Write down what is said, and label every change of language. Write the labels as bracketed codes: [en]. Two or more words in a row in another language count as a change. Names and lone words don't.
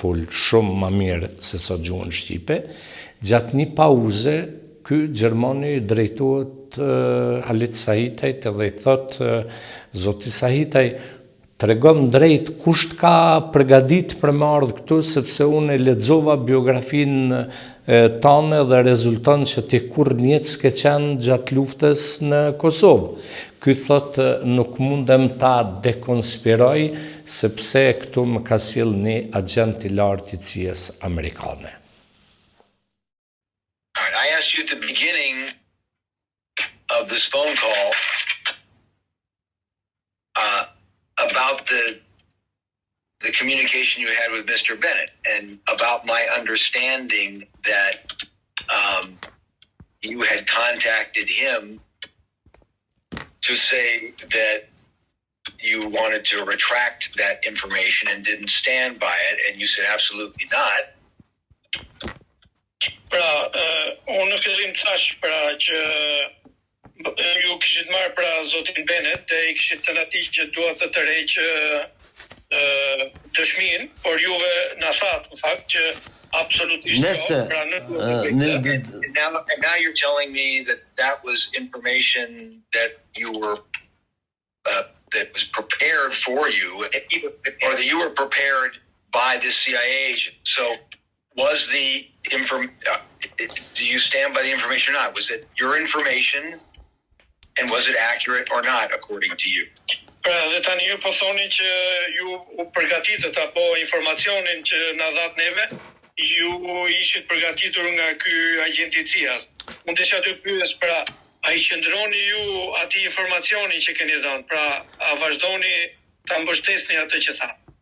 [sq] fol shumë më mirë se sa gjuhën shqipe, gjatë një pauze ky gjermani drejtohet Halit Sahitajt edhe i thot zoti Sahitaj, tregon drejt kusht ka përgatit për me ardhë këtu, sepse unë e lexova biografinë tane dhe rezulton që ti kur njët s'ke qenë gjatë luftës në Kosovë. Ky thot nuk mundem ta dekonspiroj, sepse këtu më ka sill një agent i lartë i CIA-s amerikane. [en] I asked you at the beginning of this phone call about the communication you had with Mr. Bennett and about my understanding that you had contacted him to say that you wanted to retract that information and didn't stand by it, and you said absolutely not. [sq] Pra, unë në fillim thash që ju kishit marrë zotin Bennett dhe I kishit thënë atij që dua të tërheq dëshminë, por juve na thatë në fakt që absolutisht [en] and now you're telling me that was information that you were that was prepared for you, or that you were prepared by the CIA agent. So was the do you stand by the information or not? Was it your information, and was it accurate or not according to you? [sq] Pra, dhe tani ju po thoni që ju u përgatitët apo informacionin që na dhat neve, ju ishit përgatitur nga ky agent I CIA-s. Mund të të pyes, pra, a I qëndroni ju atij informacioni që keni dhënë? Pra, a vazhdoni ta mbështesni atë që tha?